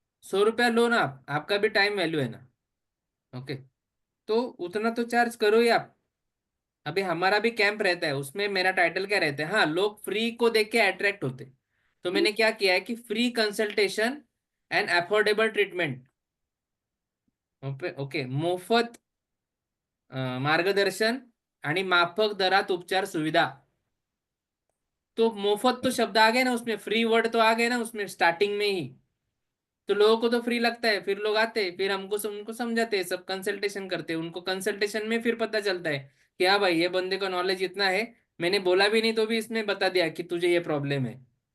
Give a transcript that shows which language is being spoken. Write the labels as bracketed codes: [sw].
[hi] 100 रुपया लो ना आप, आपका भी टाइम वैल्यू है ना। ओके, तो उतना तो चार्ज करो ही आप। अभी हमारा भी कैंप रहता है, उसमें मेरा टाइटल क्या रहता है, हाँ लोग फ्री को देख के अट्रैक्ट होते, तो मैंने क्या किया है कि [en] Free consultation and affordable treatment. Okay okay, [mr] मोफत मार्गदर्शन आणि माफक दरात उपचार सुविधा। [hi] तो मोफत तो शब्द आ गए ना उसमें, फ्री वर्ड तो आ गए ना उसमें स्टार्टिंग में ही। तो लोगों को तो फ्री लगता है, फिर लोग आते हैं, फिर उनको समझाते हैं, सब कंसल्टेशन करते हैं, उनको कंसल्टेशन में फिर पता चलता है कि हाँ भाई ये बंदे का नॉलेज इतना है, मैंने बोला भी नहीं तो भी इसने बता दिया कि तुझे ये प्रॉब्लम है।